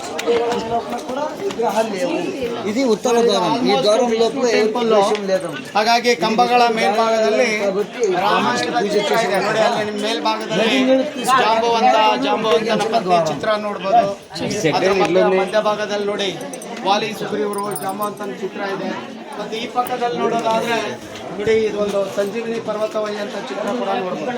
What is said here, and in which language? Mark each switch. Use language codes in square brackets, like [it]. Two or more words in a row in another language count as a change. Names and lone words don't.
[te] ఇది ఉత్తర ద్వారం. ఈ ద్వారం లోపల ప్రవేశం లేదు. [kn] ಹಾಗಾಗಿ ಕಂಬಗಳ ಮೇಲ್ಭಾಗದಲ್ಲಿ ರಾಮಾಯಣದ ಚಿತ್ರ ಇದೆ ನೋಡಿ. ಅಲ್ಲಿ ಮೇಲ್ಭಾಗದಲ್ಲಿ ಜಾಂಬವಂತನ ಪತ್ನಿ ಚಿತ್ರ ನೋಡ್ಬೋದು. ಅದರ ಮಧ್ಯಭಾಗದಲ್ಲಿ ನೋಡಿ ವಾಲಿ ಸುಗ್ರೀವರು ಜಾಂಬವಂತನ ಚಿತ್ರ ಇದೆ. ಮತ್ತು ಈ ಪಕ್ಕದಲ್ಲಿ ನೋಡೋದಾದ್ರೆ ನೋಡಿ ಇದೊಂದು ಸಂಜೀವಿನಿ ಪರ್ವತವೈ ಅಂತ ಚಿತ್ರ ಕೂಡ ನೋಡ್ಬೋದು.